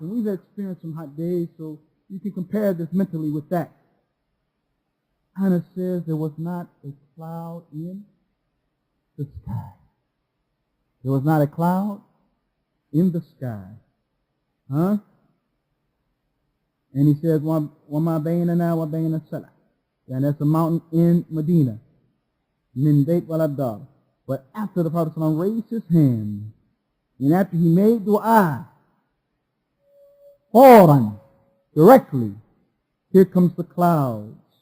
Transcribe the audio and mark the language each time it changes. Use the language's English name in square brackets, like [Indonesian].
[English] And we've experienced some hot days, so you can compare this mentally with that. Anas says there was not a cloud in the sky. There was not a cloud in the sky. Huh? And he says, [Arabic] وَمَا بَيْنَنَا وَبَيْنَ السَّلَعِ. [English] And that's a mountain in Medina. [Arabic] مِنْ بَيْتْ وَلَا الدَّارِ. [English] But after the Prophet ﷺ raised his hand, and after he made dua, فوراً, directly, here comes the clouds.